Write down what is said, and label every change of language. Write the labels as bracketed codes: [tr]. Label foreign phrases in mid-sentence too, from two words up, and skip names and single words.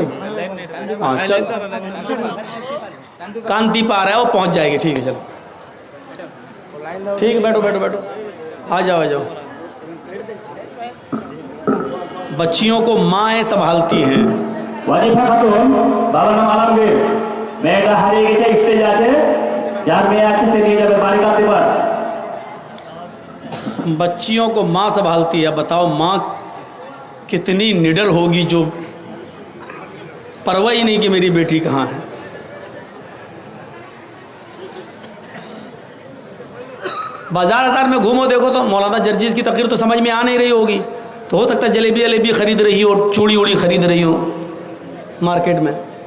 [ur] ہاں چل کانتی پار ہے, وہ پہنچ جائے گی. ٹھیک ہے چلو ٹھیک ہے, بیٹھو بیٹھو بیٹھو, آ جاؤ آ جاؤ. بچیوں کو مائیں سنبھالتی ہیں. [bn] واجبہ خاتون বাবার নাম আলমগীর মেয়েটা হারিয়ে গেছে স্টেজে আছে যার মেয়ে আছে সে নিয়ে যাবে বাড়ি কাঁদতে পার. [ur] بچیوں کو ماں سنبھالتی ہے. بتاؤ ماں کتنی نڈر ہوگی جو پرواہ ہی نہیں کہ میری بیٹی کہاں ہے. بازار میں گھومو دیکھو تو مولانا جرجیز کی تقریر تو سمجھ میں آ نہیں رہی ہوگی, تو ہو سکتا ہے جلیبی جلیبی خرید رہی ہو, چوڑی اوڑی خرید رہی ہو مارکیٹ میں.